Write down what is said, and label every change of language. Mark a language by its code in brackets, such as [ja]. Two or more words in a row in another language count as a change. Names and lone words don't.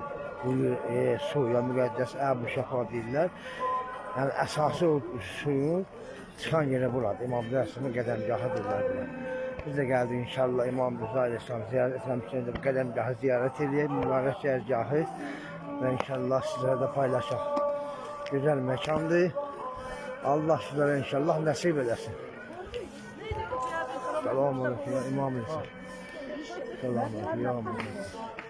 [az] Bu suya müqəddəs Əbu Şəfa deyirlər. Yəni əsası o suyun çıxan yeri buradır. İmam Əleyhisselamın qədəmgahı deyirlər bura. Biz də gəldik inşallah İmam Əleyhisselam ziyarət etmək üçün də bu qədəmgahı ziyarət edək. Mübarək cərgahı və inşallah sizlərə də paylaşaq. [tr] Güzel mekandı. Allah sizlere inşallah nasip edesin. [ar] Selamun aleyküm [tr] ya İmam İsa. [ar] Selamun aleyküm ya İmam İsa.